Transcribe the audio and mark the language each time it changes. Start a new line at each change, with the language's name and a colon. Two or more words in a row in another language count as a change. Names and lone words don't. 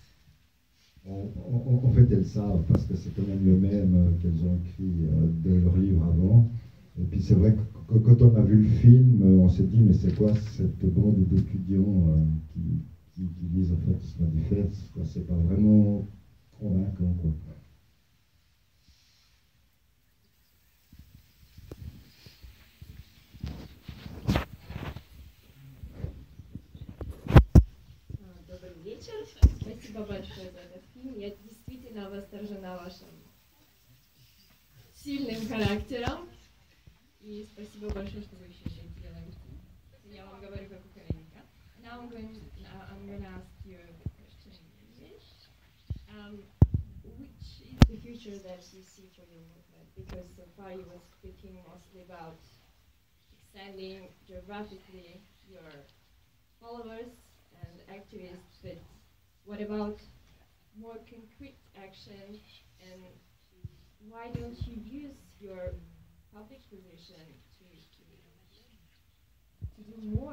French: En fait, elles savent parce que c'est quand même le même qu'elles ont écrit de leur livre avant. Et puis c'est vrai que quand on a vu le film, on s'est dit mais c'est quoi cette bande d'étudiants qui lisent en fait ce manifeste, quoi, c'est pas vraiment convaincant, quoi.
Russian: Добрый вечер. Спасибо большое за этот фильм. Я действительно восторжена вашим сильным характером. И спасибо большое, что вы еще это делаете. Я вам говорю как украинка.
English: Now I'm going to ask you the question in English. Which is the future that you see for your movement? Because so far you were speaking mostly about extending geographically your followers and activists, but what about more concrete action, and why don't you use your public position to do more?